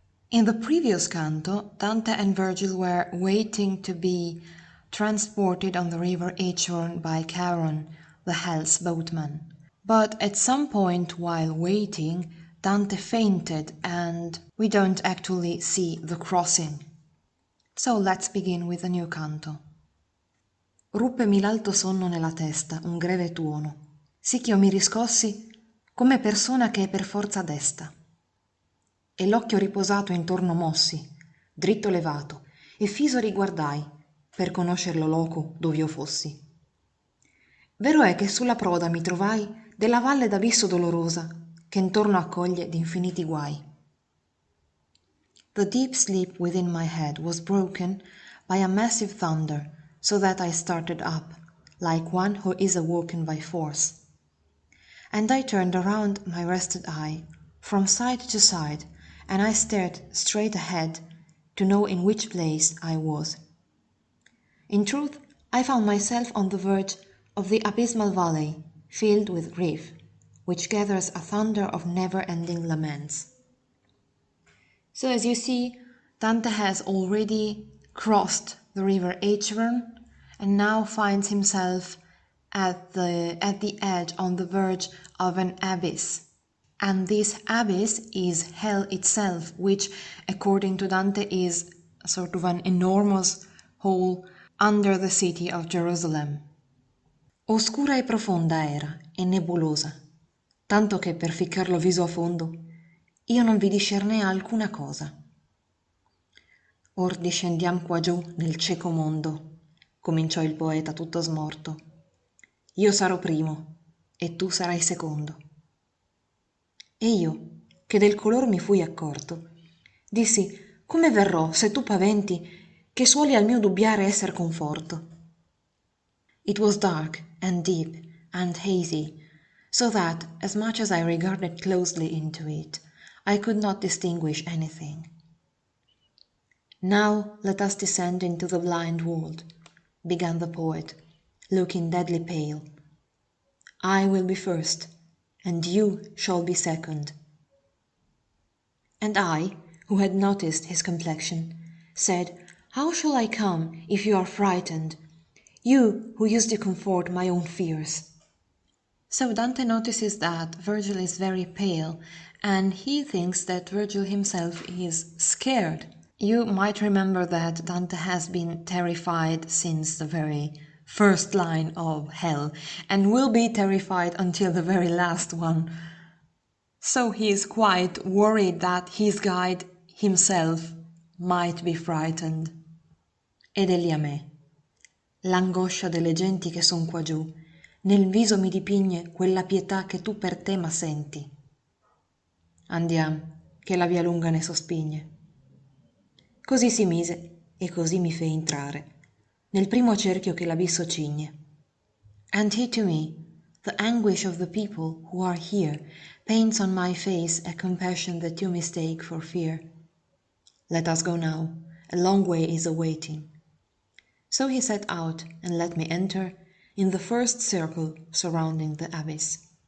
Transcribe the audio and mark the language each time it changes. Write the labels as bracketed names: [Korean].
[English] In the previous canto, Dante and Virgil were waiting to be transported on the river Acheron by Acheron, the Hell's boatman. But at some point while waiting, Dante fainted and we don't actually see the crossing. So let's begin with a new canto. [Italian] Ruppemi l'alto sonno nella testa un greve tuono, sì ch'io mi riscossi come persona che è per forza desta. E l'occhio riposato intorno mossi, dritto levato, e fiso riguardai, per conoscer lo loco dov'io fossi. Vero è che sulla proda mi trovai della valle d'abisso dolorosa, che intorno accoglie d'infiniti guai. [English] The deep sleep within my head was broken by a massive thunder, so that I started up, like one who is awoken by force. And I turned around my rested eye, from side to side, and I stared straight ahead to know in which place I was. In truth, I found myself on the verge of the abysmal valley, filled with grief, which gathers a thunder of never-ending laments. So as you see, Dante has already crossed the river Acheron and now finds himself at the edge, on the verge of an abyss. And this abyss is hell itself, which, according to Dante, is sort of an enormous hole under the city of Jerusalem. [Italian] Oscura e profonda era, e nebulosa, tanto che per ficcarlo viso a fondo, io non vi discernei alcuna cosa. Or discendiam qua giù nel cieco mondo, cominciò il poeta tutto smorto. Io sarò primo, e tu sarai secondo. E io, che del color mi fui accorto, dissi, come verrò se tu paventi, che suoli al mio dubbiare esser conforto? [English] It was dark and deep and hazy, so that, as much as I regarded closely into it, I could not distinguish anything. Now let us descend into the blind world, began the poet, looking deadly pale. I will be first, and you shall be second. And I, who had noticed his complexion, said, how shall I come if you are frightened, you who used to comfort my own fears? So Dante notices that Virgil is very pale, and he thinks that Virgil himself is scared. You might remember that Dante has been terrified since the very first line of Hell, and will be terrified until the very last one. So he is quite worried that his guide himself might be frightened. [Italian] Ed egli a me. L'angoscia delle genti che son qua giù, nel viso mi dipigne quella pietà che tu per te ma senti. Andiam, che la via lunga ne sospigne. Così si mise e così mi fe entrare, nel primo cerchio che l'abisso cigne. [English] And he to me, the anguish of the people who are here, paints on my face a compassion that you mistake for fear. Let us go now, a long way is awaiting. So he set out and let me enter in the first circle surrounding the abyss.